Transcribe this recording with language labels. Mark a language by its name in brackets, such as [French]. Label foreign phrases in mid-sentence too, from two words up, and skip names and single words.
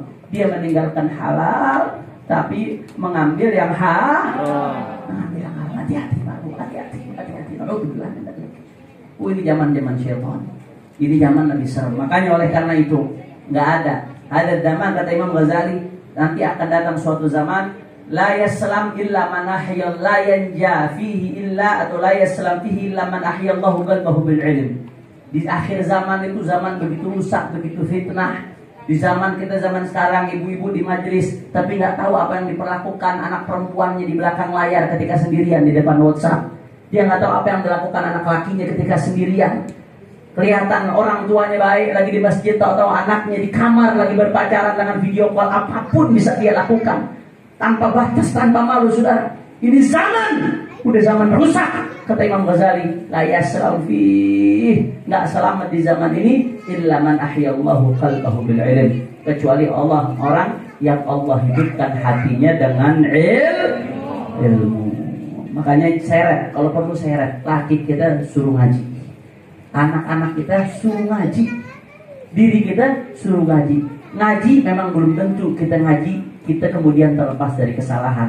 [Indonesian] Dia meninggalkan halal tapi mengambil yang haram. Mengambil yang haram. Hati-hati Pak, hati-hati. Ini zaman-zaman syaitan. Ini zaman Nabi serem. Makanya oleh karena itu nggak ada zaman, kata Imam Ghazali, nanti akan datang suatu zaman [Arabic] لا يسلم إلا من أحيا لا ينجو فيه إلا, [Indonesian] atau [Arabic] لا يسلم فيه إلا من أحيا الله قلبه بالعلم. [Indonesian] Di akhir zaman itu zaman begitu rusak, begitu fitnah. Di zaman kita, zaman sekarang, ibu-ibu di majelis tapi nggak tahu apa yang diperlakukan anak perempuannya di belakang layar ketika sendirian di depan WhatsApp. Dia nggak tahu apa yang dilakukan anak lakinya ketika sendirian. Kelihatan orang tuanya baik lagi di masjid, atau anaknya di kamar lagi berpacaran dengan video call, apapun bisa dia lakukan. Tanpa batas, tanpa malu, saudara. Ini zaman, udah zaman rusak. Kata Imam Ghazali, [Arabic] لا يسلم فيه, [Indonesian] nggak selamat di zaman ini [Arabic] إلا من أحيا الله قلبه بالعلم, [Indonesian] kecuali orang yang Allah hidupkan hatinya dengan ilmu. Makanya seret, kalau perlu seret, laki kita suruh ngaji, anak-anak kita suruh ngaji, diri kita suruh ngaji. Ngaji memang belum tentu kita ngaji kita kemudian terlepas dari kesalahan.